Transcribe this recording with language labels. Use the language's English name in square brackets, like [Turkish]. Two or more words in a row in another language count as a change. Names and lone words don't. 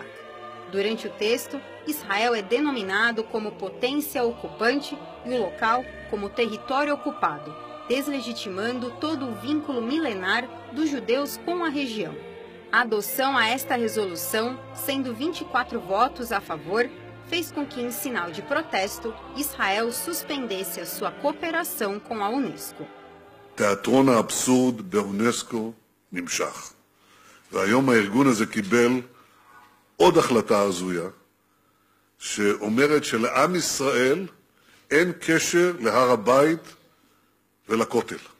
[Portuguese] Durante o texto, Israel é denominado como potência ocupante e o local como território ocupado, deslegitimando todo o vínculo milenar dos judeus com a região. A adoção a esta resolução, sendo 24 votos a favor, fez com que, em sinal de protesto, Israel suspendesse a sua cooperação com a Unesco. [Hebrew] תיאטרון האבסורד באונסקו נמשך. והיום הארגון הזה קיבל עוד החלטה הזויה, שאומרת שלעם ישראל אין קשר להר הבית ולכותל.